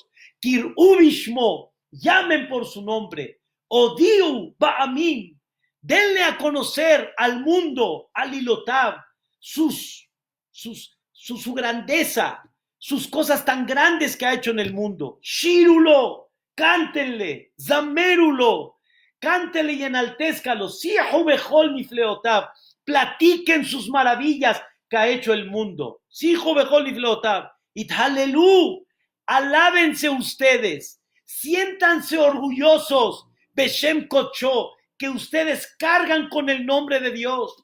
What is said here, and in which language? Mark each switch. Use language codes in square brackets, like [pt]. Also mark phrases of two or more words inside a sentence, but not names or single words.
[he] קראו בשמו, [es] llamen por su nombre. [he] הודיעו בעמים, [es] denle a conocer al mundo, al Ilotab, su grandeza, sus cosas tan grandes que ha hecho en el mundo. Shirulo, cántenle, Zamerulo, cántenle y enaltézcalo. [he] שיחו בכל נפלאותיו, [es] platiquen sus maravillas que ha hecho el mundo. [he] שיחו בכל נפלאותיו, התהללו, [es] alábense ustedes, siéntanse orgullosos, [he] בשם קדשו, [es] que ustedes cargan con el nombre de Dios.